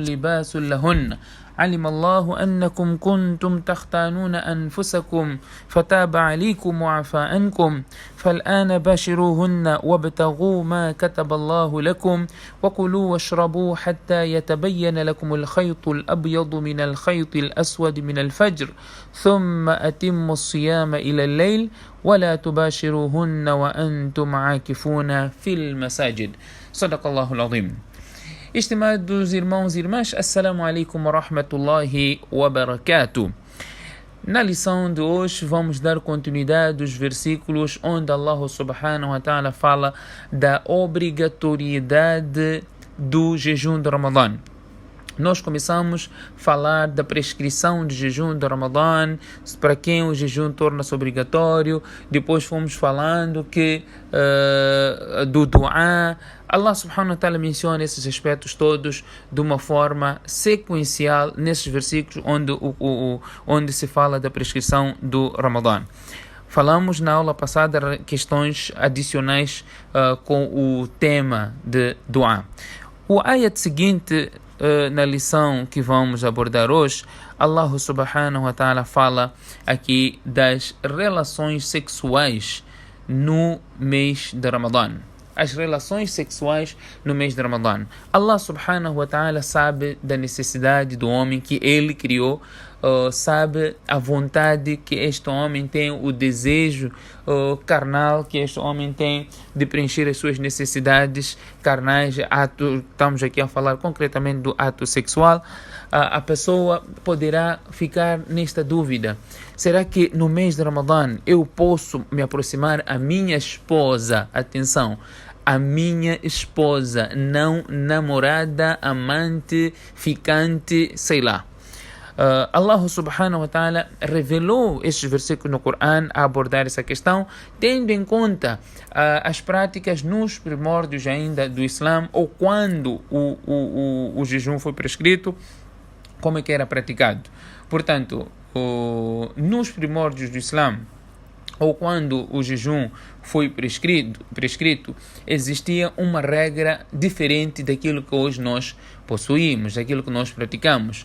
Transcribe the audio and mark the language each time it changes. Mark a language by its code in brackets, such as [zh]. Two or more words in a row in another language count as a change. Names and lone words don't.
[ar] لباس لهن علم الله أنكم كنتم تختانون أنفسكم فتاب عليكم وعفى عنكم فالآن باشروهن وابتغوا ما كتب الله لكم وكلوا واشربوا حتى يتبين لكم الخيط الأبيض من الخيط الأسود من الفجر ثم أتموا الصيام إلى الليل ولا تباشروهن وأنتم عاكفون في المساجد. صدق الله العظيم. [pt] Estimados irmãos e irmãs, [ar] السلام عليكم ورحمة الله وبركاته. [pt] Na lição de hoje vamos dar continuidade aos versículos onde [ar] الله سبحانه وتعالى [pt] fala da obrigatoriedade do jejum de Ramadã. Nós começamos a falar da prescrição de jejum de Ramadã, para quem o jejum torna-se obrigatório. Depois fomos falando que do du'a. [ar] الله سبحانه وتعالى [pt] menciona esses aspectos todos de uma forma sequencial nesses versículos onde se fala da prescrição do Ramadã. Falamos na aula passada questões adicionais com o tema de du'a. O ayat seguinte na lição que vamos abordar hoje, [ar] الله سبحانه وتعالى [pt] fala aqui das relações sexuais no mês de Ramadã. As relações sexuais no mês de Ramadã. [ar] الله سبحانه وتعالى [pt] sabe da necessidade do homem que ele criou, sabe a vontade que este homem tem, o desejo carnal que este homem tem de preencher as suas necessidades carnais. Estamos aqui a falar concretamente do ato sexual. A pessoa poderá ficar nesta dúvida: será que no mês de Ramadã eu posso me aproximar à minha esposa? Atenção, a minha esposa, não namorada, amante, ficante, sei lá. [ar] الله سبحانه وتعالى [pt] revelou estes versículos no Corão a abordar essa questão, tendo em conta as práticas nos primórdios ainda do Islã, ou quando o jejum foi prescrito, como é que era praticado. Portanto, nos primórdios do Islã, ou quando o jejum foi prescrito, existia uma regra diferente daquilo que hoje nós possuímos, daquilo que nós praticamos.